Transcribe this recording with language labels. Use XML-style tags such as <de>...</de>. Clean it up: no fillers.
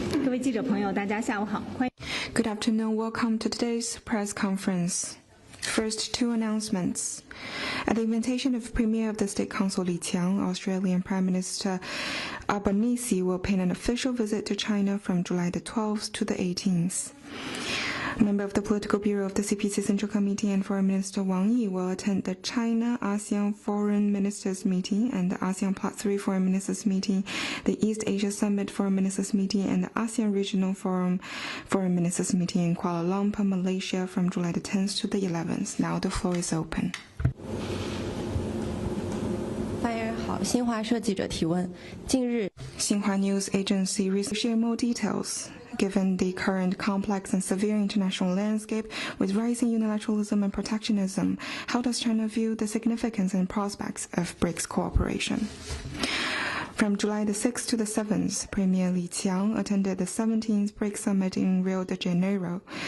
<zh>位记者朋友，大家下午好，欢迎。</zh> <en>Good afternoon. Welcome to today's press conference. First, two announcements. At the invitation of Premier of the State Council Li Qiang, Australian Prime Minister Albanese will pay an official visit to China from July the 12th to the 18th. A member of the Political Bureau of the CPC Central Committee and Foreign Minister Wang Yi will attend the China-ASEAN Foreign Ministers Meeting and the ASEAN Part 3 Foreign Ministers Meeting, the East Asia Summit Foreign Ministers Meeting, and the ASEAN Regional Forum Foreign Ministers Meeting in Kuala Lumpur, Malaysia from July the 10th to the 11th. Now the floor is open.</en> <zh>发言人好，新华社记者提问：近日，</zh> <en>Xinhua News Agency will share more details. Given the current complex and severe international landscape with rising unilateralism and protectionism, how does China view the significance and prospects of BRICS cooperation? From July the 6th to the 7th, Premier Li Qiang attended the 17th BRICS Summit in Rio de Janeiro.</en>